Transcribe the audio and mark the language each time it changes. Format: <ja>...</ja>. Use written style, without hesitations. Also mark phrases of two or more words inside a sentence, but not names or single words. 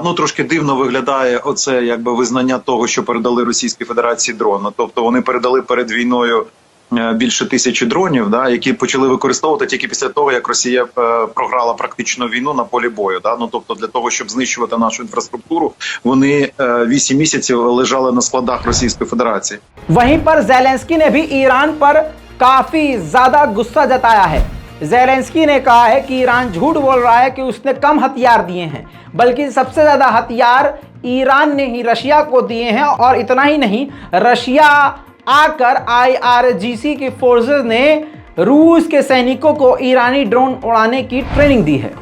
<uk>Ну трошки дивно виглядає оце якби визнання того, що передали Російській Федерації дрон. Тобто вони передали перед війною більше 1000 дронів, які почали використовувати тільки після того, як Росія програла практично війну на полі бою. Ну, тобто для того, щоб знищувати нашу інфраструктуру, вони 8 місяців лежали на складах Російської Федерації.</uk> <hi>वहीं पर ज़ेलेंस्की ने भी ईरान पर काफी ज्यादा गुस्सा जताया है। ज़ेलेंस्की ने कहा है कि ईरान झूठ बोल रहा है कि उसने कम हथियार दिए हैं, बल्कि सबसे ज़्यादा हथियार ईरान ने ही रशिया को दिए हैं। और इतना ही नहीं, रशिया आकर IRGC की फोर्सेस ने रूस के सैनिकों को ईरानी ड्रोन उड़ाने की ट्रेनिंग दी है।</hi>